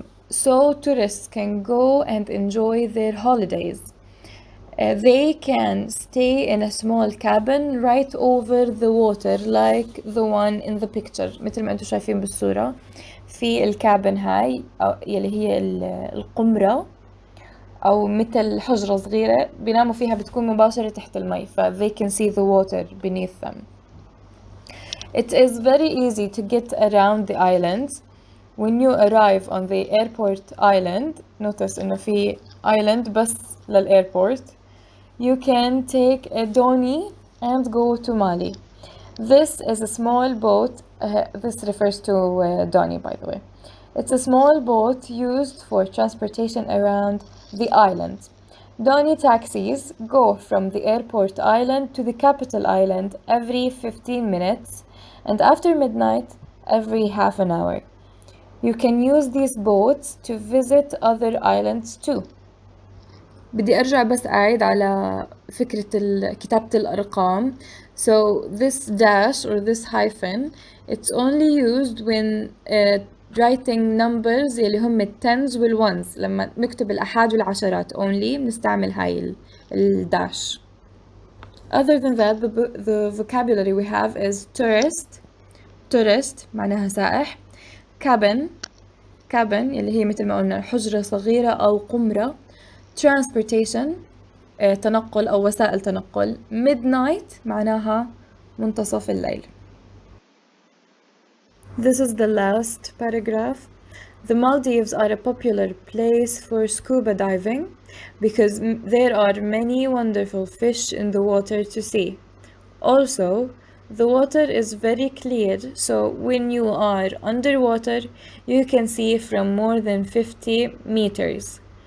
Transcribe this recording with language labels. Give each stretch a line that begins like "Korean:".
English: So tourists can go and enjoy their holidays. They can stay in a small cabin right over the water like the one in the picture.
Arabic: مثل ما انتم شايفين بالصورة في الكابن هاي يلي هي القمرة أو مثل حجرة صغيرة بيناموا فيها بتكون مباشرة تحت المي
English: they can see the water beneath them. It is very easy to get around the islands. When you arrive on the airport island, notice إنه في island بس للairport. You can take a dory and go to Mali. This is a small boat. This refers to dory, by the way. It's a small boat used for transportation around the island. Dory taxis go from the airport island to the capital island every 15 minutes and after midnight every half an hour. You can use these boats to visit other islands too.
Arabic: بدي أرجع بس أعيد على فكرة كتابة الأرقام.
English: So this dash or this hyphen, it's only used when writing numbers
Arabic: اللي هم التنز والونز. لما نكتب الأحاد والعشرات only بنستعمل هاي الداش.
English: Other than that, the vocabulary we have is tourist
Arabic: معناها سائح. cabin اللي هي مثل ما قلنا حجرة صغيرة أو قمرة. transportation تنقل أو وسائل تنقل. midnight معناها منتصف الليل.
English: This is the last paragraph. The Maldives are a popular place for scuba diving because there are many wonderful fish in the water to see. Also, the water is very clear, so when you are underwater, you can see from more than 50 meters.